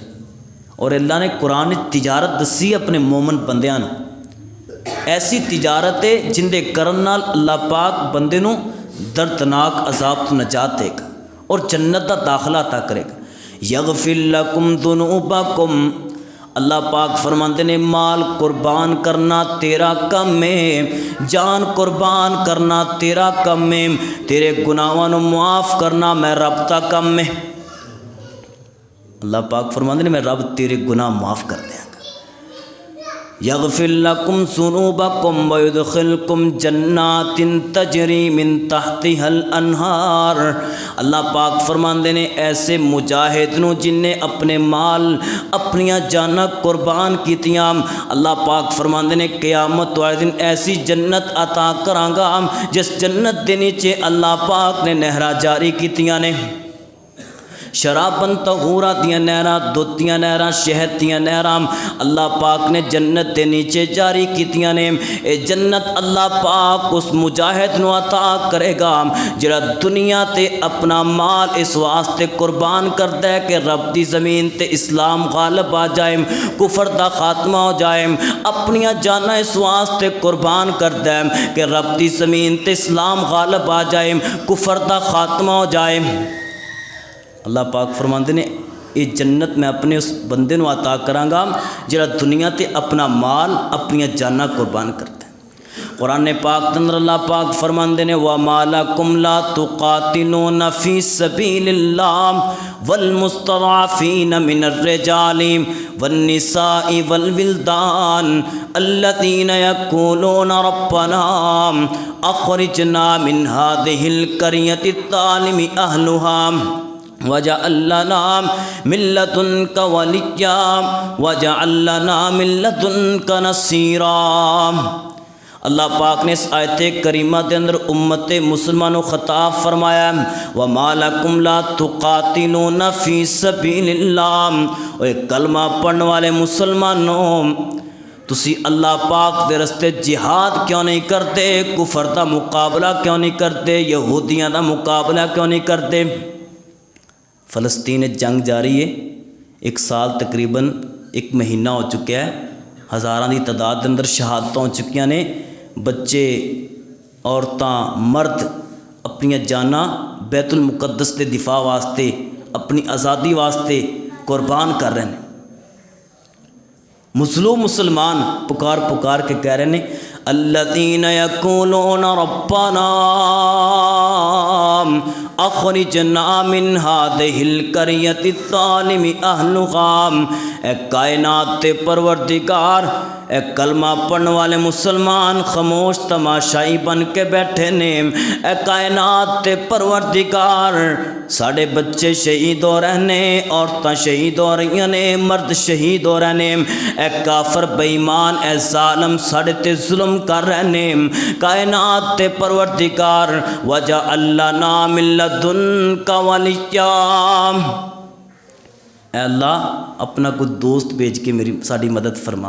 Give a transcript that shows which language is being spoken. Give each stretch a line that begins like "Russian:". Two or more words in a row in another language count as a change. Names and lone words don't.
Punjabi: اور اللہ نے قرآن تجارت دسی اپنے مومن بندیاں نو، ایسی تجارت ہے جن دے کرن نال اللہ پاک بندے نو دردناک عذاب تو نجات دے گا اور جنت دا داخلہ عطا کرے گا۔
Arabic: یغفر لکم ذنوبکم،
Punjabi: اللہ پاک فرماندے نے مال قربان کرنا تیرا کم ہے، جان قربان کرنا تیرا کم ہے، تیرے گناہاں نو معاف کرنا میں رب دا کم ہے۔ اللہ پاک فرماندے نے میں رب تیرے گناہ معاف کر دیاں گا۔
Arabic: یغفر لکم ذنوبکم ویدخلکم جنات تجری من تحتها الانہار،
Punjabi: اللہ پاک فرماندے نے ایسے مجاہد نو جن نے اپنے مال اپنیاں جاناں قربان کیتیاں، اللہ پاک فرماندے نے قیامت والے دن ایسی جنت عطا کراں گا جس جنت دے نیچے اللہ پاک نے نہراں جاری کیتیاں نے،
Arabic: شرابن طہورا
Punjabi: دیاں نہراں، دودھ دیاں نہراں، شہد دیاں نہراں اللہ پاک نے جنت دے نیچے جاری کیتیاں نے۔ اے جنت اللہ پاک اس مجاہد نو عطا کرے گا جڑا دنیا تے اپنا مال اس واسطے قربان کردا ہے کہ رب دی زمین تے اسلام غالب آ جائے، کفر دا خاتمہ ہو جائے، اپنیاں جاناں اس واسطے قربان کردا ہے کہ رب دی زمین تے اسلام غالب آ جائے، کفر دا خاتمہ ہو جائے۔ اللہ پاک فرماندے نے یہ جنت میں اپنے اس بندے نو عطا کراں گا جڑا دنیا تے اپنا مال اپنی جاناں قربان کرتا ہے۔ قرآن پاک اندر اللہ پاک فرماندے نے
Arabic: وَمَا لَكُمْ لَا تُقَاتِلُونَ فِي سَبِيلِ اللَّهِ وَالْمُسْتَضْعَفِينَ مِنَ الرِّجَالِ وَالنِّسَاءِ وَالْوِلْدَانِ الَّذِينَ يَقُولُونَ رَبَّنَا أَخْرِجْنَا مِنْ هَٰذِهِ الْقَرْيَةِ الظَّالِمِ أَهْلُهَا وَجَعَلْ لَنَا مِن لَّدُنكَ وَلِيًّا وَجَعَلْ لَنَا مِن لَّدُنكَ نَصِيرًا۔
Punjabi: اللہ پاک نے اس آیت کریمہ دے اندر امت مسلمانوں خطاب فرمایا
Arabic: وَمَا لَكُمْ لَا تُقَاتِلُونَ فِي سَبِيلِ اللَّهِ،
Punjabi: اور کلمہ پڑھنے والے مسلمانوں تسی اللہ پاک دے رستے جہاد کیوں نہیں کرتے، کفر دا مقابلہ کیوں نہیں کرتے، یہودیاں دا مقابلہ کیوں نہیں کرتے؟ فلسطین جنگ جاری ہے، ایک سال تقریباً ایک مہینہ ہو چکا ہے، ہزاراں دی تعداد اندر شہادتاں ہو چکیاں نے، بچے عورتاں مرد اپنی جاناں بیت المقدس کے دفاع واسطے اپنی آزادی واسطے قربان کر رہے ہیں۔ مظلوم مسلمان پکار پکار کے کہہ رہے ہیں
Arabic: الذین یقولون ربنا اخرجنا من هذه القرية الظالم اهلها،
Punjabi: اے کائنات تے پروردگار، اے کلمہ پڑھنے والے مسلمان خاموش تماشائی بن کے بیٹھے نے، اے کائنات تے پروردگار ساڑے بچے شہید ہو رہے نے، عورتاں شہید ہو رہی نے، مرد شہید ہو رہے نے، اے کافر بے ایمان اے ظالم ساڑے تے ظلم کر رہے نے، کائنات تے پروردگار
Arabic: وَجَعَلْ لَنَا مِن لَّدُنكَ وَلِيًّا،
Punjabi: اے اللہ اپنا کوئی دوست بھیج کے ساری مدد فرما۔